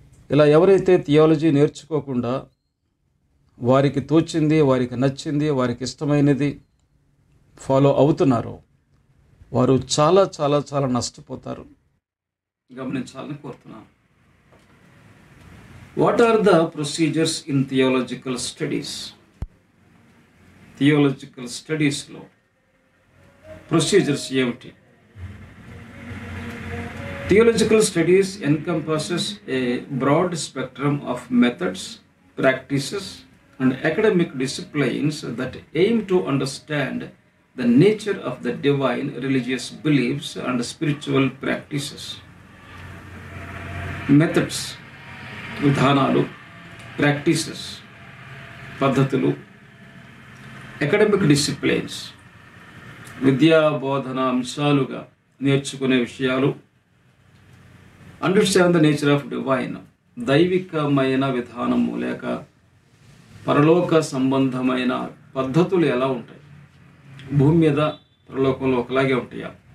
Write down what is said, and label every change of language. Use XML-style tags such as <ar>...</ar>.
<te>ఇలా ఎవరైతే థియాలజీ నేర్చుకోకుండా వారికి తోచింది, వారికి నచ్చింది, వారికి ఇష్టమైనది ఫాలో అవుతున్నారో వారు చాలా చాలా చాలా నష్టపోతారు. గమనించాలని కోరుతున్నాను.</te> <en>What are the procedures in theological studies?</en> <te>Theological స్టడీస్లో ప్రొసీజర్స్ ఏమిటి?</te> <en>Theological studies encompasses a broad spectrum of methods, practices, and academic disciplines that aim to understand the nature of the divine religious beliefs and spiritual practices.</en> <te>Methods, విధానాలు, practices, పద్ధతులు, academic disciplines, విద్యా బోధన అంశాలుగా నేర్చుకునే విషయాలు,</te> <en>understand the nature of divine,</en> <te>దైవికమైన విధానము లేక పరలోక సంబంధమైన పద్ధతులు ఎలా ఉంటాయి, భూమి మీద పరలోకంలో ఒకలాగే ఉంటాయా?</te>